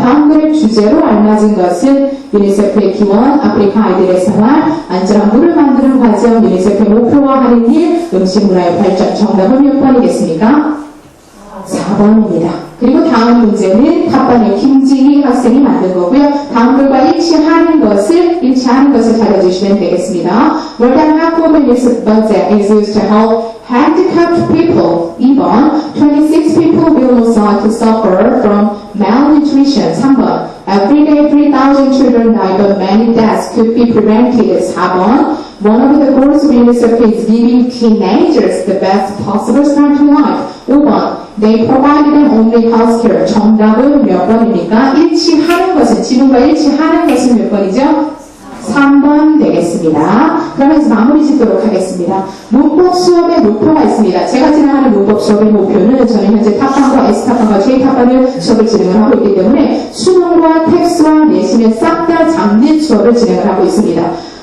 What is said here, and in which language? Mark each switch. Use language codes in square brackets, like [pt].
[ko] 다음 글의 주제로 알맞은 것은 유니세프의 기원, 아프리카 아이들의 생활, 안전한 물을 만드는 과정, 유니세프의 목표와 하는 일, 음식 문화의 발전. 정답은 몇 번이겠습니까? 4번입니다. 그리고 다음 문제는 탑반의 김지희 학생이 만든 거고요. 다음 글과 일치하는 것을 찾아주시면 되겠습니다. [en] More than half of the budget is used to help handicapped people. [ko] 2번, [en] 26 people will suffer from malnutrition. [ko] 3번, [en] every day 3,000 children die, but many deaths could be prevented. [ko] 4번, [en] one of the goals of UNICEF is giving teenagers the best possible start to life. [ko] 5번, [en] they provided them only health care. [ko] 정답은 몇 번입니까? 지문과 일치하는 것은 몇 번이죠? 3번 되겠습니다. 그러면 이제 마무리 짓도록 하겠습니다. 문법 수업의 목표가 있습니다. 제가 진행하는 문법 수업의 목표는 저는 현재 탑반과 S탑반과 J탑반을 수업을 진행을 하고 있기 때문에 수능과 텍스트와 내신을 싹 다 잡는 수업을 진행을 하고 있습니다.